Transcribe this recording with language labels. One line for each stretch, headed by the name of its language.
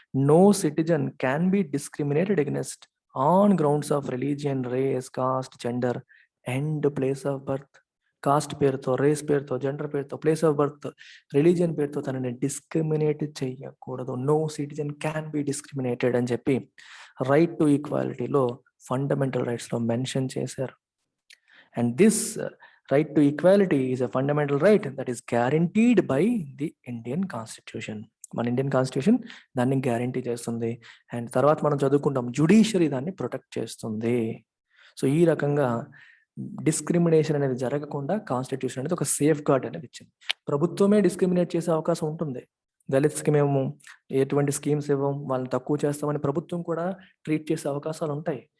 English: No citizen can be discriminated against on grounds of religion, race, caste, gender and place of birth.
Telugu: Cost పేరుతో, race పేరుతో, gender పేరుతో, place of birth, religion పేరుతో తనని discriminate చేయకూడదు.
English: no citizen can be discriminated
Telugu: అని చెప్పి right to ఈక్వాలిటీలో fundamental రైట్స్లో mention చేశారు.
English: And this right to equality is a fundamental right that is guaranteed by the Indian Constitution.
Telugu: మన Indian constitution దాన్ని guarantee చేస్తుంది. And తర్వాత మనం చదువుకుంటాం, జ్యుడిషియరీ దాన్ని ప్రొటెక్ట్ చేస్తుంది. సో ఈ రకంగా డిస్క్రిమినేషన్ అనేది జరగకుండా కాన్స్టిట్యూషన్ అనేది ఒక సేఫ్ గార్డ్ అనేది ఇచ్చింది. ప్రభుత్వమే డిస్క్రిమినేట్ చేసే అవకాశం ఉంటుంది. దళిత్స్కి మేము ఎటువంటి స్కీమ్స్ ఇవ్వం, వాళ్ళని తక్కువ చేస్తామని ప్రభుత్వం కూడా ట్రీట్ చేసే అవకాశాలు ఉంటాయి.